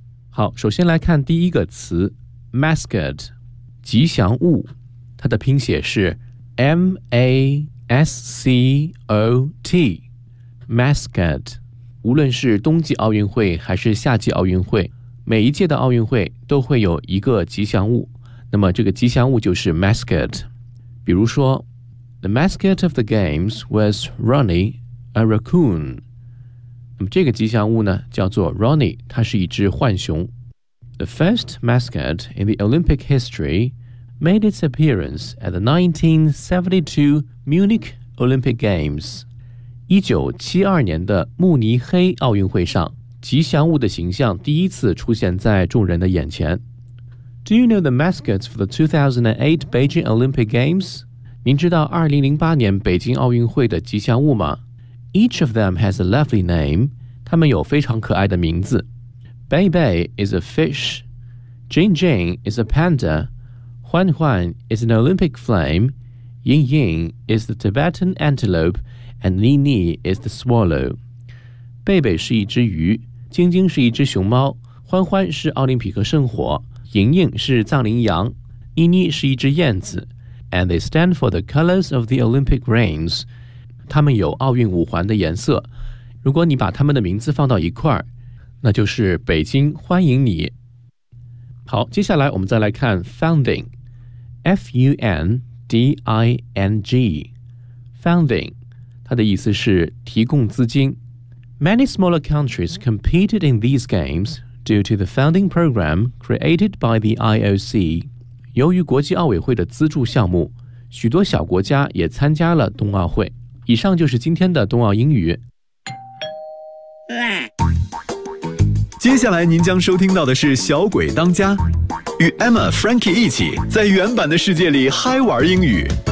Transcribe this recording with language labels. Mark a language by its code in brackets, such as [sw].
[zh] 好，首先来看第一个词 ,mascot, 吉祥物。它的拼写是 M-A-S-C-O-T, mascot。无论是冬季奥运会还是夏季奥运会，每一届的奥运会都会有一个吉祥物。那么这个吉祥物就是 mascot。比如说 [en] ,the mascot of the games was Ronnie, a raccoon. [zh] 这个吉祥物呢叫做 Ronnie, 它是一只浣熊。 [en] The first mascot in the Olympic history made its appearance at the 1972 Munich Olympic Games. [zh] 1972年的慕尼黑奥运会上，吉祥物的形象第一次出现在众人的眼前。 [en] Do you know the mascots for the 2008 Beijing Olympic Games? [zh] 您知道2008年北京奥运会的吉祥物吗？ [en] Each of them has a lovely name. [zh] 他们有非常可爱的名字。 [en] Bei Bei is a fish. Jing Jing is a panda. Huan Huan is an Olympic flame. Ying Ying is the Tibetan antelope. And Ni Ni is the swallow. [zh] Bei Bei 是一只鱼，晶晶是一只熊猫，欢欢是奥林匹克圣火，莹莹是藏羚羊，妮妮是一只燕子。 [en] And they stand for the colors of the Olympic rains. [zh] 他们有奥运五环的颜色，如果你把他们的名字放到一块，那就是北京欢迎你。好，接下来我们再来看 founding, F-U-N-D-I-N-G, founding, 它的意思是提供资金。 [en] Many smaller countries competed in these games due to the founding program created by the IOC. [zh] 由于国际奥委会的资助项目，许多小国家也参加了冬奥会。以上就是今天的冬奥英语。接下来您将收听到的是小鬼当家，与 Emma Frankie 一起在原版的世界里嗨玩英语。